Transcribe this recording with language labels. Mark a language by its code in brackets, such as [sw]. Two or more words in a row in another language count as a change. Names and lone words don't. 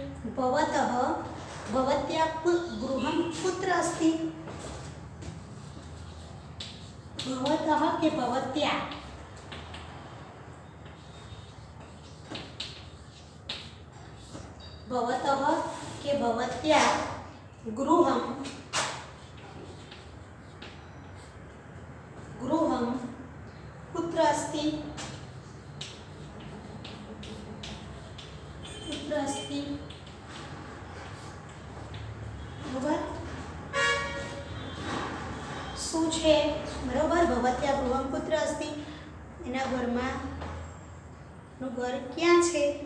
[sa] भवत्या गृहम कुत्र अस्ति. [gu] ભવતઃ કે ભવત્યા? ભવતઃ કે [sa] भवत्या गृहम कुत्र अस्ति? [gu] बरोबर. શું છે? બરોબર. [sa] भवत्या गृहम कुत्र अस्ति. [gu] એના ઘરમાં નું ઘર ક્યાં છે?